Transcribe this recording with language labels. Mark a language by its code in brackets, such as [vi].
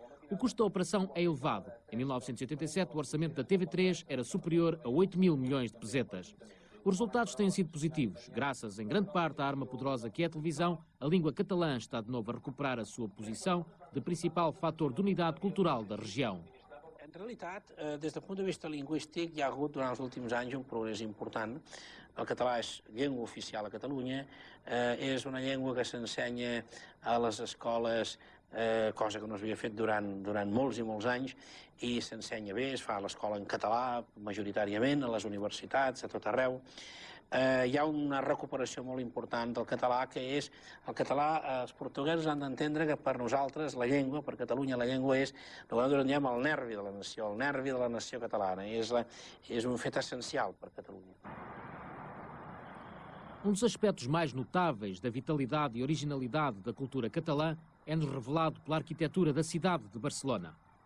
[pt] O custo da operação é elevado. Em 1987, o orçamento da TV3 era superior a 8.000 milhões de pesetas. Os resultados têm sido positivos. Graças, em grande parte, à arma poderosa que é a televisão, a língua catalã está de novo a recuperar a sua posição de principal fator de unidade cultural da região. [ca] En realitat, des del punt de vista lingüístic, hi ha hagut durant els últims anys un progrés important. El català és llengua oficial a Catalunya, és una llengua que s'ensenya a les escoles, cosa que no s'havia fet durant molts i molts anys, i s'ensenya bé, es fa a l'escola en català, majoritàriament, a les universitats, a tot arreu. Hi ha una recuperació molt important del català, que és el català. Els portuguesos han d'entendre que per nosaltres la llengua, per Catalunya la llengua és el que nosaltres en diem el nervi de la nació, el nervi de la nació catalana, és un fet essencial per Catalunya. [pt] Um dos aspectos mais notáveis da vitalidade e originalidade da cultura catalã é-nos revelado pela arquitetura da cidade de Barcelona.